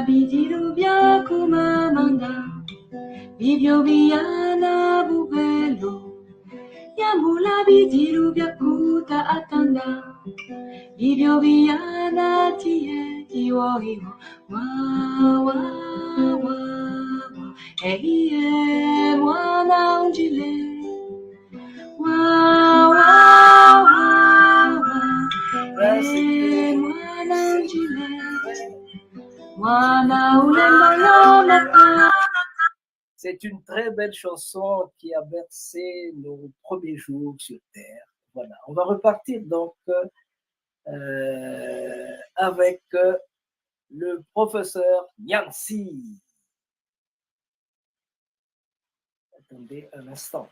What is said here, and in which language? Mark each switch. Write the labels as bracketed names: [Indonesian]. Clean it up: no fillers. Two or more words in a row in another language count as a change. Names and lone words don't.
[Luba-Lulua] bidiru bya kumamanda bibyo biyana bubelo yambula bidiru bya kuta atanda bibyo biyana tiye iwo iwo wa wa wa wa mwana njile wa wa wa wa mwana njile mwana ulemba. [French] C'est une très belle chanson qui a bercé nos premiers jours sur Terre. Voilà, on va repartir donc avec le professeur Yancy. Attendez un instant.